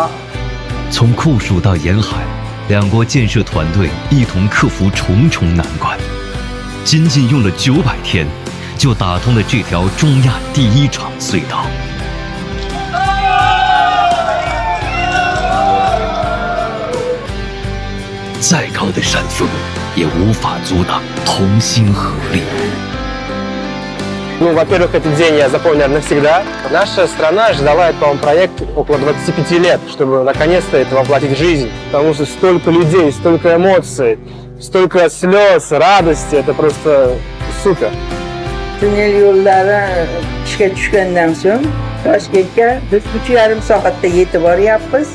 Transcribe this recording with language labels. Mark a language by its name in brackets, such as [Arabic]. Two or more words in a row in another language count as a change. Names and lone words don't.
[Chinese] 从酷暑到沿海，两国建设团队一同克服重重难关，仅仅用了900天，就打通了这条中亚第1场隧道。再高的山峰，也无法阻挡同心合力。 [Russian] Ну, во-первых, этот день я запомню навсегда. Наша страна ждала этот проект около 25 лет, чтобы наконец-то это воплотить в жизнь. Потому что столько людей, столько эмоций, столько слез, радости. Это просто ssuper. [Uzbek] Tunnel yo'llari ishga tushgandan so'ng Toshkentga biz 3,5 soatda yetib boryapmiz.